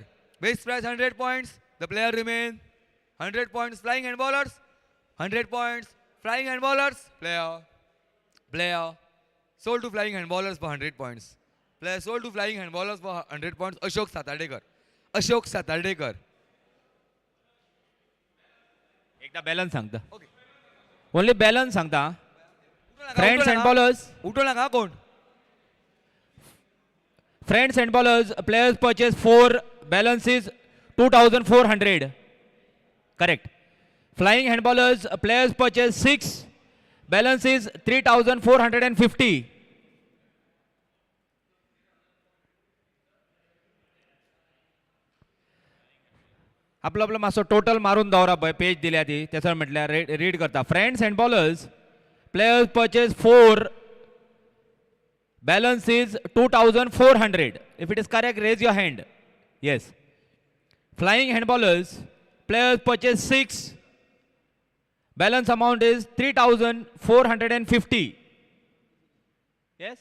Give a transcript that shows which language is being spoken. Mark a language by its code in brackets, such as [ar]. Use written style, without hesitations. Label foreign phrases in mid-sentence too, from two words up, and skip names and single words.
[en] Base price 100 points. The player remain 100 points flying and bowlers. 100 points flying and bowlers. Player. Sold to flying and bowlers for 100 points. Player sold to flying and bowlers for 100 points. Ashok Satardekar. Ashok Satardekar. [kok] एकदा बॅलन्स सांगता. [en] Okay. only balance [kok] सांगता. [en] Friends and bowlers. [kok] उठो ना कोण? [en] Friends and bowlers. Players purchase 4. Balance is 2,400. Correct. Flying hand bowlers. Players purchase 6. Balance is 3,450. [kok] आपलं मासो टोटल मारून दवरा पळय पेज दिल्या ती त्याच्यावर म्हटल्यार रीड करता. [en] Friends and bowlers players purchase 4. Balance is 2,400. If it is correct, raise your hand. Yes. Flying handballers, players purchase 6. Balance amount is 3,450. Yes.